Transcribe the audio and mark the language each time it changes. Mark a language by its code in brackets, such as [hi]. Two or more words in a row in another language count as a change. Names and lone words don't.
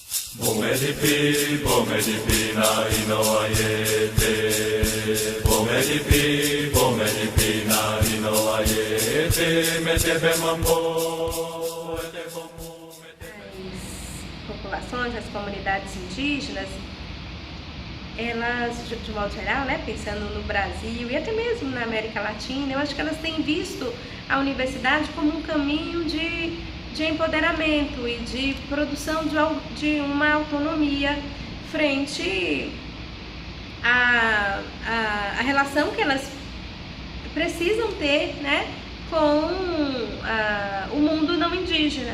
[pt] Bomedipi, bomedipi na inoayete. Bomedipi na inoayete. Metebe mambo, As populações, as comunidades indígenas, elas, de modo geral, né, pensando no Brasil e até mesmo na América Latina, eu acho que elas têm visto a universidade como um caminho de empoderamento e de produção de uma autonomia frente à relação que elas precisam ter, né, com o mundo não indígena.